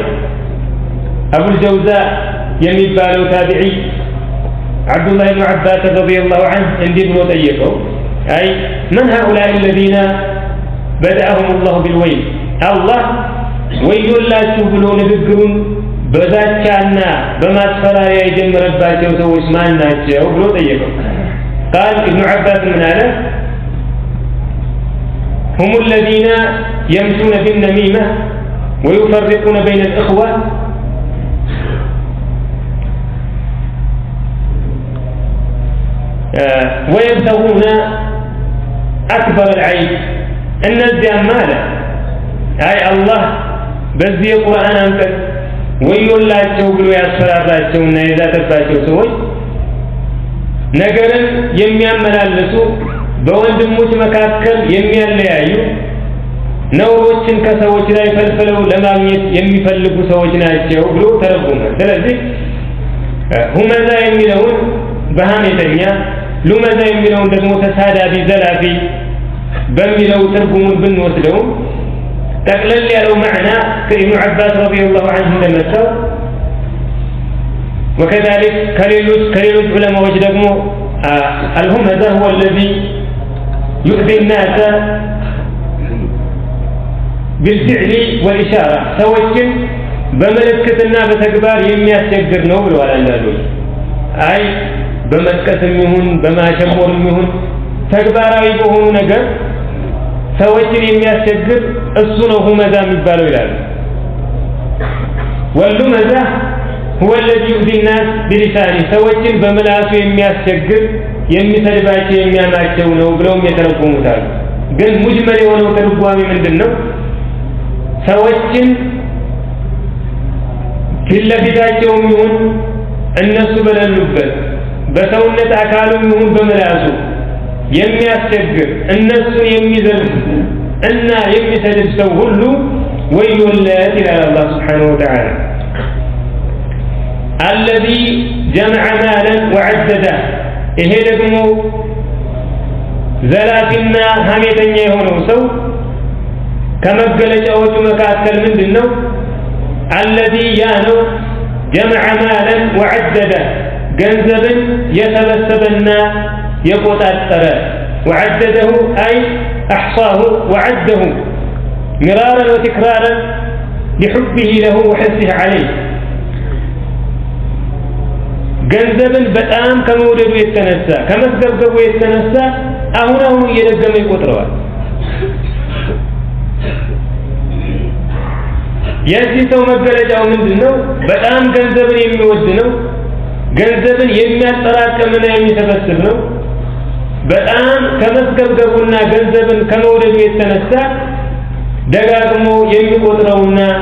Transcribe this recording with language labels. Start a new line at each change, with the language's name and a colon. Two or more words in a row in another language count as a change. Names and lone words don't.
Amharic: አቡል ጀውዛ የሚባለው ታቢዒ አብዱላህ ብን ዓባስ
Arabic: رضي الله عنه
Amharic: እንዲህ ብሎ ጠየቀው፣
Arabic: أي من هؤلاء الذين بدأهم الله بالويل፣
Amharic: አላህ ወዮላችሁ ብሎ ንግግሩን በዛቻና በማስፈራሪያ የጀመረባቸው ሰዎች ማን ናቸው ብሎ ጠየቀው። ቃል ኢብኑ ዓባስ ምን አለ?
Arabic: هم الذين يمشون بالنميمة ويفرقون بين الإخوة ويبتغون أكبر العيب، الناس ماله أي الله
Amharic: በዚህ የቁርአን አንቀጽ ወዮላቸው ብሎ ያስፈራራቸውና የዛተባቸው ሰዎች ነገርን የሚያመላልሱ በወንድሞች መካከል የሚያለያዩ ነውሮችን ከሰዎች ላይ ፈልፍለው ለማግኘት የሚፈልጉ ሰዎች ናቸው ብሎ ተረጎመ። ስለዚህ ሁመዛ የሚለውን በሐሜተኛ፣ ሉመዛ የሚለውን ደግሞ ተሳዳቢ ዘላፊ በሚለው ትርጉሙን ብንወስደው ጠቅለል ያለው ማዕና ከኢብኑ ዓባስ
Arabic: رضي الله عنه
Amharic: እንደመጣው
Arabic: وكذلك
Amharic: ከሌሎች ዑለማዎች ደግሞ
Arabic: الهمزة هو الذي يؤذي الناس بالفعل والإشارة،
Amharic: ሰዎችን በመልእክትና በተግባር የሚያስቸግር ነው ብለዋል አንዳንዶች። አይ በመጥቀስም ይሁን በማሸሞርም ይሁን ተግባራዊ በሆኑ ነገር ሰዎችን የሚያስቸግር እሱ ነው ሁመዛ የሚባለው ይላሉ።
Arabic: واللمزة هو الذي يؤذي الناس بلسانه
Amharic: سوچن በመላሱ የሚያስቸግር የሚሰድባቸው የሚያማቸው ነው ብለውም የተረጎሙታል ግን ሙጅመል የሆነው ተርጓሚ ምንድነው ሰዎችን ፊትለፊታቸውም ይሁን እነሱ በሌሉበት በሰውነት አካሉም ይሁን በመላሱ የሚያስቸግር እነሱን የሚዘልፍ እና የሚሰድብ ሰው ሁሉ ወዮለት ይላል አላህ
Arabic: سبحانه وتعالى الذي جمع مالا وعدده
Amharic: ይሄ ደግሞ ዘላፊና ሐሜተኛ የሆነው ሰው ከመገለጫዎቹ መካከል ምንድነው
Arabic: الذي ያነው جمع مالا وعدده
Amharic: ገንዘብን የሰበሰበና የቆጣጠረ
Arabic: وعدده أي أحصاه وعده مرارا وتكرارا لحبه له وحرصه عليه
Amharic: ገንዘብን በጣም ከመውደዱ የተነሳ ከመስገብገቡ የተነሳ አሁን እየደገመ ይቆጥረዋል የዚህ ሰው መገለጫው ምንድነው በጣም ገንዘብን የሚወድ ነው ገንዘብን የሚያጠራቅምና የሚሰበስብ ነው በጣም ከመስገብገቡና ገንዘብን ከመውደዱ የተነሳ ደጋግሞ የሚቆጥረውና